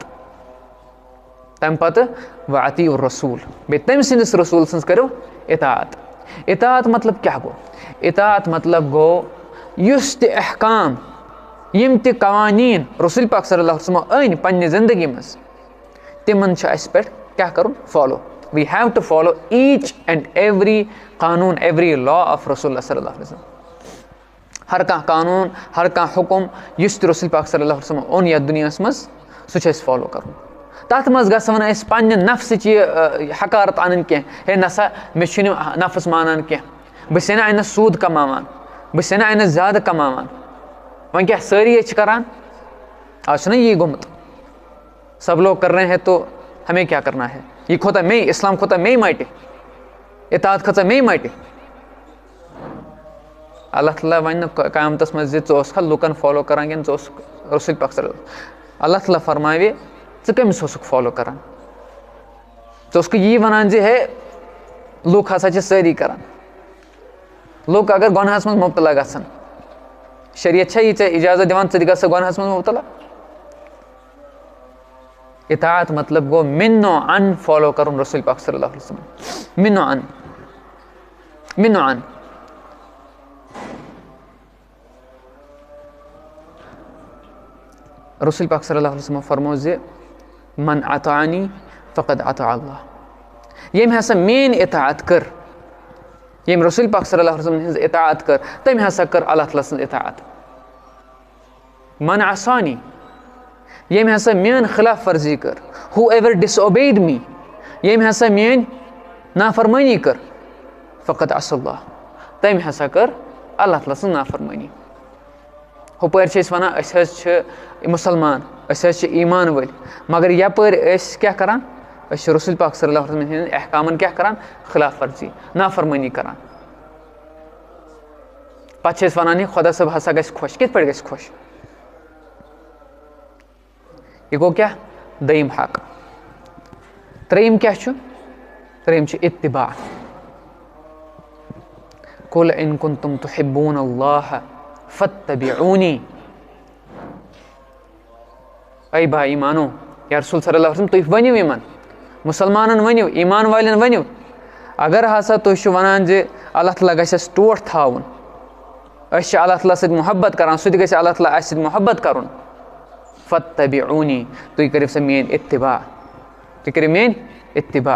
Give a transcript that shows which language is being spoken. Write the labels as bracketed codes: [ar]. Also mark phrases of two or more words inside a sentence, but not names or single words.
[ks] تَمہِ پتہٕ [ar] و اطیعوا الرسوٗل, [ks] بیٚیہِ تٔمۍ سٕنٛدِس رسوٗل سٕنٛز کٔرِو اطاعت. اطاعت مطلب کیٛاہ گوٚو؟ اطاعت مطلب گوٚو یُس تہِ احکام, یِم تہِ قوانیٖن رسول پاک صلی اللہ علیہ وسلمو أنۍ پننہِ زندگی منٛز, تِمن چھُ اَسہِ پٮ۪ٹھ کیٛاہ کَرُن؟ فالو. [en] we have to follow each and every قانوٗن, every law of رسول صلی اللہ علیہ وسلم. [ks] ہر کانٛہہ قانوٗن, ہر کانٛہہ حُکُم یُس تہِ رسول پاک صلی اللہ علیہ وسلمو اوٚن یتھ دُنیاہس منٛز, سُہ چھُ اَسہِ فالو کَرُن. تَتھ منٛز گژھو نہٕ أسۍ پننہِ نفسٕچ یہِ حقارت اَنٕنۍ کینٛہہ, ہے نسا مےٚ چھُنہٕ نفس مانان کینٛہہ, بہٕ چھَسے نہٕ اَنٮ۪س سوٗد کماوان, بہٕ چھَسے نہٕ اَنٮ۪س زیادٕ کماوان. وۄنۍ کیٛاہ سٲری ییٚتہِ چھِ کران؟ آز چھُنہ یی گوٚمُت, [ur] سب لوگ کر رہے ہیں تو ہمیں [ks] کیٛاہ کرنا ہے, یہِ کھوٚتا مے, اسلام کھوٚتا مے مٹہِ, اطاعت کھٔژا مے مٹہِ. اللہ تعالیٰ وَنہِ نہٕ قیامتس منٛز زِ ژٕ اوسکھا لُکن فالو کران کِنہٕ ژٕ اوسُکھ رسول پاک صلی اللہ علیہ وسلم. اللہ تعالیٰ فرماوِ ژٕ کٔمِس اوسُکھ فالو کران؟ ژٕ اوسکھٕ یی وَنان زِ ہے لُکھ ہسا چھِ سٲری کران. لُکھ اگر گۄنہس منٛز مُبتلا گژھن, شریعت چھا یہِ ژےٚ اِجازت دِوان ژٕ تہِ گژھ گۄنہس منٛز مُبتلا؟ اطاعت مطلب گوٚو مِنو ان فالو کرُن رسول پاک صلی اللہ علیہ وسلم. مِنو ان, مِنو ان. رسول پاک صلی اللہ علیہ وسلم فرموو زِ [ar] من اطاعنی فقد اطاع اللہ. [ks] ییٚمۍ ہسا میٲنۍ اطاعت کٔر, ییٚمۍ رسول پاک صلی اللہ علیہ وسلم ہٕنٛز اطاعت کٔر, تٔمۍ ہسا کٔر اللہ تعالیٰ سٕنٛز اطاعت. [ar] من عصانی, [ks] ییٚمۍ ہسا میٲنۍ خلاف ورزی کٔر, [en] whoever disobeys me, [ks] ییٚمۍ ہسا میٲنۍ نافرمٲنی کٔر, [ar] فقط عصى اللہ, [ks] تٔمۍ ہسا کٔر اللہ تعالیٰ سٕنٛز نافرمٲنی. ہُپٲرۍ چھِ أسۍ وَنان أسۍ حظ چھِ مُسلمان, أسۍ حظ چھِ ایٖمان وٲلۍ, مگر یپٲرۍ أسۍ کیٛاہ کران؟ أسۍ چھِ رسول پاک صلی اللہ علیہ وسلم ہٕنٛدٮ۪ن احکامن کیٛاہ کران؟ خلاف ورزی, نافرمٲنی کران. پتہٕ چھِ أسۍ وَنان ہے خۄدا صٲب ہسا گژھِ خۄش. کِتھ پٲٹھۍ گژھِ خۄش؟ یہِ گوٚو کیٛاہ؟ دوٚیِم حق. ترٛیٚیِم کیٛاہ چھُ؟ ترٛیٚیِم چھُ اتباع. [ar] قُل اِن کُنتُم تُحِبوٗنَ اللّٰہ فاتبعوٗنی. [ks] اے با ایٖمانو, یا رسول صلی اللہ علیہ وسلم تُہۍ ؤنِو یِمن مُسلمانن ؤنِو, ایٖمان والٮ۪ن ؤنِو, اگر ہسا تُہۍ چھِو وَنان زِ اللہ تعالیٰ گژھِ اَسہِ ٹوٹھ تھاوُن, أسۍ چھِ اللہ تعالیٰ سۭتۍ محبت کران, سُہ تہِ گژھِ اللہ تعالیٰ اَسہِ سۭتۍ محبت کرُن, فاتبعوٗنی, تُہۍ کٔرِو سا میٲنۍ اتباع, تُہۍ کٔرِو میٲنۍ اتباع.